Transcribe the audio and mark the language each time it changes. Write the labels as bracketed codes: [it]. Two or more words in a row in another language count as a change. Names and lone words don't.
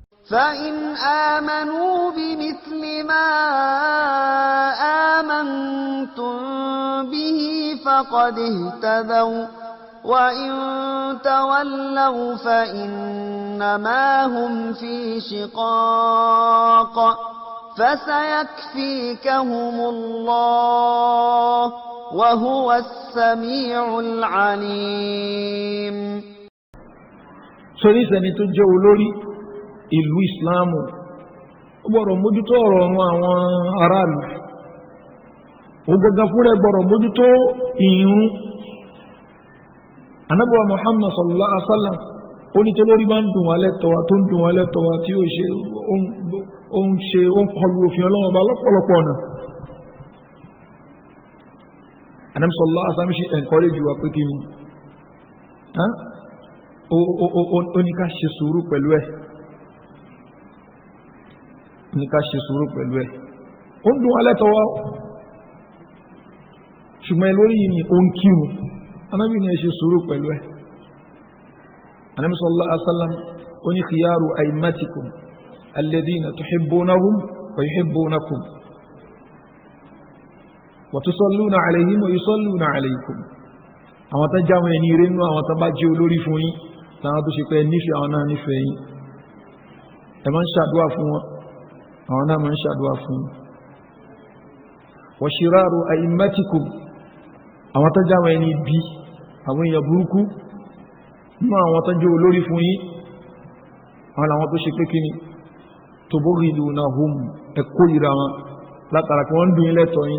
[ar] فإن آمنوا بمثل ما آمنتم به فقد اهتدوا وإن تولوا فإنما هم في شقاق فسيكفيكهم الله وهو السميع العليم. [yo] sori sẹni tó jẹ́ olórí ìlú ìsìláàmù ó gbọ́dọ̀ mójútó ọ̀rọ̀ àwọn aráàlú, ó gbọ́dọ̀ fúnra gbọ́dọ̀ mójútó ìrun. Ànábì wa Muhammad [ar] صلى الله عليه وسلم [yo] ó ní tó lórí bá ń dùn wá lẹ́tọ̀ọ́ tó ń dùn wá lẹ́tọ̀ọ́ tí ó ń kọlu òfin Ọlọ́run bá lọ́pọ̀lọpọ̀ ọ̀nà. Ànábì [ar] صلى الله عليه وسلم [yo] ṣe encourage wa pé kí ni ó ní ká ṣe sùúrù pẹ̀lú ẹ̀, ní ká ṣe sùúrù pẹ̀lú ẹ̀. Ó ń dùn wá lẹ́tọ̀ọ́ ṣùgbọ́n lórí yìí ni ó ń kírun. Ànábì ní ẹ ṣe sùúrù pẹ̀lú ẹ̀. Ànábì [ar] صلى الله عليه وسلم [yo] ó ní [ar] خيار أئمتكم الذين تحبونهم ويحبونكم وتصلون عليهم ويصلون عليكم. [yo] Àwọn tó jáwọn ẹni rẹ̀ nínú àwọn tó bá jẹ́ olórí fún yín láwọn tó ṣe pé nífẹ̀ẹ́ àwọn náà nífẹ̀ẹ́ yín. Ẹ máa ń ṣàdúrà fún wọn, àwọn náà máa ń ṣàdúrà fún yín. [ar] وشرار أئمتكم, [yo] àwọn tó jáwọn ẹni bí àwọn èèyàn burúkú nínú àwọn tó jẹ́ olórí fún yín, àwọn làwọn tó ṣe pé kí ni tubghidunahum, ẹ kórìíra wọn látara kí wọ́n ń dùn yín lẹ́tọ̀ọ́ yín.